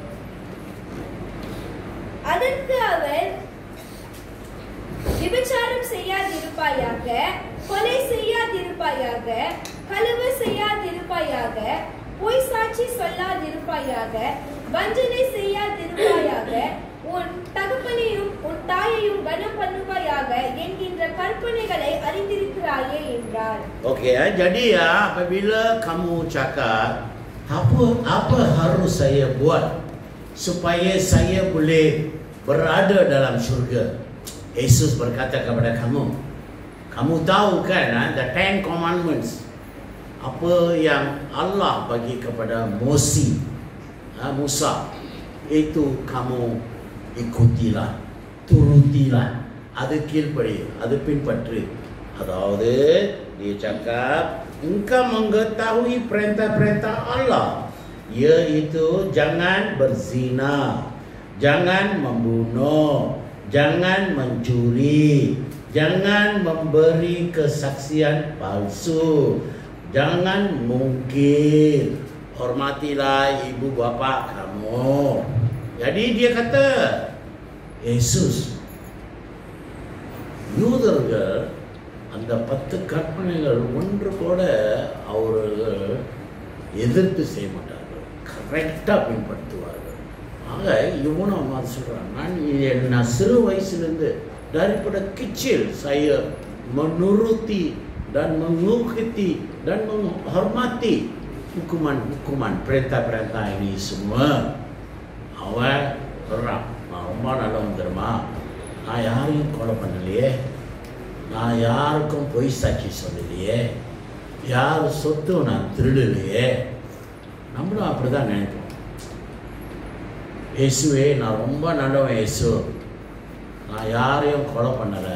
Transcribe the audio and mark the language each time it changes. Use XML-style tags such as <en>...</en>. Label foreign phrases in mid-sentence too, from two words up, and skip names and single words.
<ta>அதற்கு அவர் விபச்சாரம் செய்யாதிருப்பாயாக, கொலை செய்யாதிருப்பாயாக, களவு செய்யாதிருப்பாயாக, பொய் சாட்சி சொல்லாதிருப்பாயாக, வஞ்சனை செய்யாதிருப்பாயாக, உன் தகப்பனையும் உன் தாயையும் கனம் பண்ணுவாயாக என்கின்ற கற்பனைகளை அறிந்திருக்கிறாயே என்றார்.</ta> <ms>Okey, jadi apabila kamu cakap apa harus saya buat supaya saya boleh berada dalam syurga, Yesus berkata kepada kamu, kamu tahu kan</ms> <en>the 10 commandments,</en> <ms>apa yang Allah bagi kepada Musa, itu kamu ikutilah, turutilah,</ms> <ta>அது கீழ்ப்படி, அது பின்பற்று.</ta> <ms>அதாவது dia cakap engkau mengetahui perintah-perintah Allah, yaitu jangan berzina, jangan membunuh, jangan mencuri, jangan memberi kesaksian palsu, jangan mungkir, hormatilah ibu bapa kamu. Jadi dia kata, Yesus,</ms> <ta>யூதர்கள் அந்த 10 கற்பனைகள் ஒன்று கூட அவர்கள் எதிர்த்து செய்ய மாட்டார்கள், கரெக்டாக பின்பற்றுவார்கள். ஆக இவனும் அது சொல்கிறான், நான் சிறு வயசுலேருந்து</ta> <ms>daripada kecil saya menuruti dan mengikuti dan menghormati hukuman-hukuman perintah-perintah ini semua.</ms> <ta>அவன் சொல்கிறான், நான் ரொம்ப நல்லவன் தெரியுமா, நான் யாரையும் கொலை பண்ணலையே, நான் யாருக்கும் பொய் சாட்சி சொல்லலையே, யார் சொத்து நான் திருடலையே. நம்மளும் அப்படி தான் நினைப்போம். இயேசுவே நான் ரொம்ப நல்லவன், இயேசு நான் யாரையும் கொலை பண்ணலை.</ta>